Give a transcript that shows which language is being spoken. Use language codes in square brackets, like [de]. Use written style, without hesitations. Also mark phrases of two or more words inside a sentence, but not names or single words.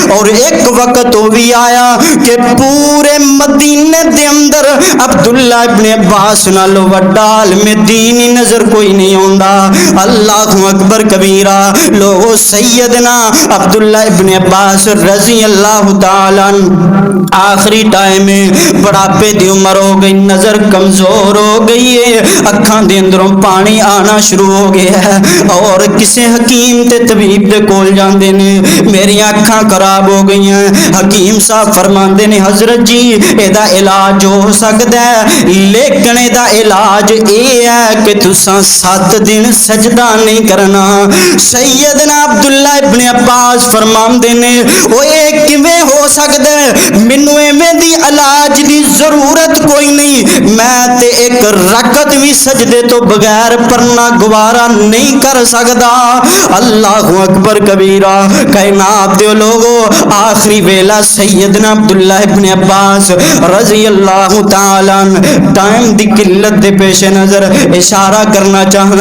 [ur] اور ایک وقت وہ بھی آیا کہ [pa] پورے مدینے دے اندر عبداللہ ابن عباس نالو وڈا عالم دین نظر کوئی نہیں ہوندا. [ar] اللہ اکبر کبیرہ. [pa] لوگوں سیدنا عبداللہ ابن عباس رضی اللہ تعالیٰ آخری ٹائم میں بڑھاپے دی عمر ہو گئی, نظر کمزور ہو گئی ہے, اکھاں دے اندروں پانی آنا شروع ہو گیا ہے. اور کسے حکیم تے طبیب دے کول جاندے نے میری اکھاں خراب ہو گئی ہیں. حکیم صاحب فرماندے نے حضرت جی ایدا علاج ہو سکدا ہے لیکن ایدا علاج اے ہے کہ تساں 7 دن سجدہ نہیں کرنا. سیدنا عبداللہ ابن عباس فرماندے نے او اے کیویں ہو سکدا ہے, مینوں ایویں دی علاج دی ضرورت کوئی نہیں, میں تے ایک رکعت بھی سجدے تو بغیر پڑھنا گوارا نہیں کر سکدا. [ar] اللہ اکبر کبیرہ. [pa] کائنات دے لوگوں آخری ویلا سیدنا عبداللہ ابن عباس رضی اللہ تعالیٰ ٹائم دی قلت دے پیش نظر اشارہ کرنا چاہنا.